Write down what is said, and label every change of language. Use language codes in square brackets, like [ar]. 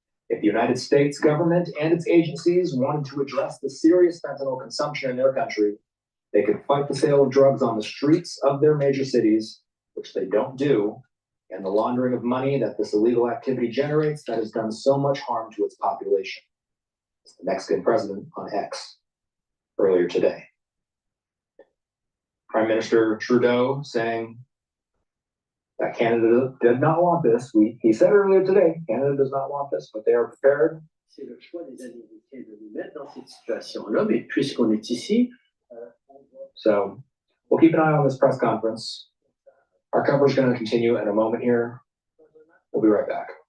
[en] If the United States government and its agencies wanted to address the serious fentanyl consumption in their country, they could fight the sale of drugs on the streets of their major cities, which they don't do, and the laundering of money that this illegal activity generates that has done so much harm to its population." It's the Mexican president on X earlier today. Prime Minister Trudeau saying that Canada did not want this. He said earlier today, Canada does not want this, but they are prepared. [fr] C'est le choix des Américains de nous mettre dans cette situation-là, mais puisqu'on est ici. [en] So we'll keep an eye on this press conference. Our coverage is going to continue in a moment here. We'll be right back.